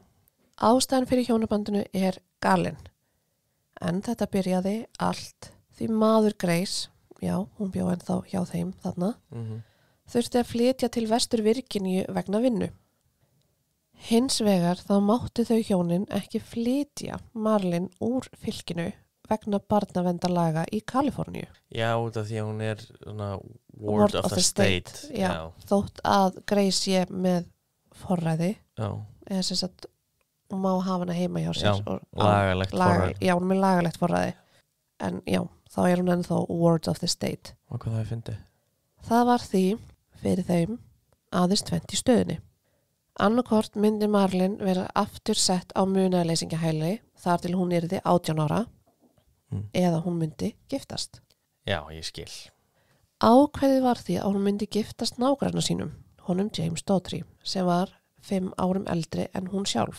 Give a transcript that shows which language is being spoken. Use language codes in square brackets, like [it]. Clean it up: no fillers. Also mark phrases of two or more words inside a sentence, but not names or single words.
[is] Ástæðan fyrir hjónabandinu er galinn. En þetta byrjaði allt því maður Grace, já, hún bjó ennþá hjá þeim þarna, þurfti að flytja til Vestur Virginíu vegna vinnu. Hins vegar þá máttu þau hjónin ekki flytja Marlin úr fylkinu vegna barnaverndarlaga í Kaliforníu. Já, út af því að hún er [en] ward of the state. [is] Já, þótt að Grace sé með forræði. Já. Eða sem sagt, hún má hafa hana heima hjá sér. Já, lagalegt forræði. Já, hún er með lagalegt forræði. En já, þá er hún ennþá [en] ward of the state. [is] Og hvað það er fyndið? Það var því fyrir þeim aðeins 20 stöðunni. Annarkort myndi Marlin vera aftur sett á munaðarleysingahæli þar til hún yrði 18 ára eða hún myndi giftast. Já, ég skil. Ákveðið var því að hún myndi giftast nágranna sínum, honum James Daughtry, sem var 5 árum eldri en hún sjálf.